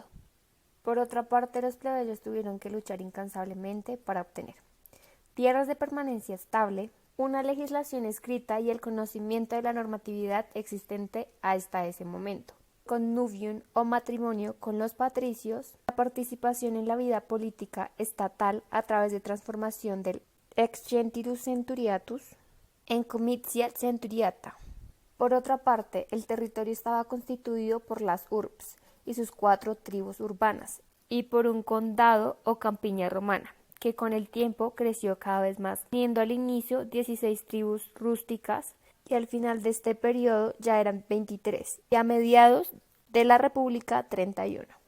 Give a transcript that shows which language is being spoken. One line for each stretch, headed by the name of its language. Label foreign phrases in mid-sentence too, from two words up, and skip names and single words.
Spanish: Por otra parte, los plebeyos tuvieron que luchar incansablemente para obtener tierras de permanencia estable, una legislación escrita y el conocimiento de la normatividad existente hasta ese momento, connubium o matrimonio con los patricios, la participación en la vida política estatal a través de transformación del
Latin: ex gentius centuriatus
Spanish: en
Latin: comitia centuriata.
Spanish: Por otra parte, el territorio estaba constituido por las urbs y sus 4 tribus urbanas, y por un condado o campiña romana, que con el tiempo creció cada vez más, teniendo al inicio 16 tribus rústicas, y al final de este periodo ya eran 23, y a mediados de la República 31.